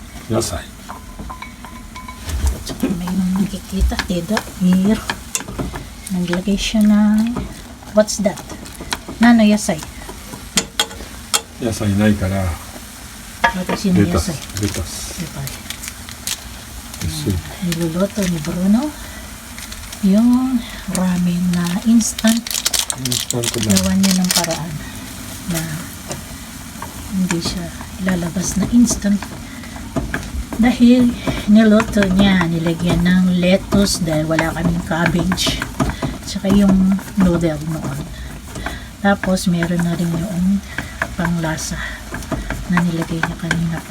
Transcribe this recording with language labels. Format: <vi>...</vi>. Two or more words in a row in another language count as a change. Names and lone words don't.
<ja>Yasai.</ja> <tl>Tsaka may nakikita dito. Here. Naglagay siya ng</tl> <en>what's that?</en> <ja>なんの野菜? Yasai ないから私のレタス yasay. レタス</ja> <tl>Diba?</tl> <ja>薄い</ja> <tl>Niluluto ni Bruno yung ramen na instant.</tl> <ja>インスタントラーメン</ja> <tl>Gawa niya ng paraan na hindi siya ilalabas na instant. Dahil niluto niya, nilagyan ng lettuce dahil wala kaming cabbage. Tsaka yung noodle noon. Tapos meron na rin yung panglasa na nilagay niya kanina pa.</tl>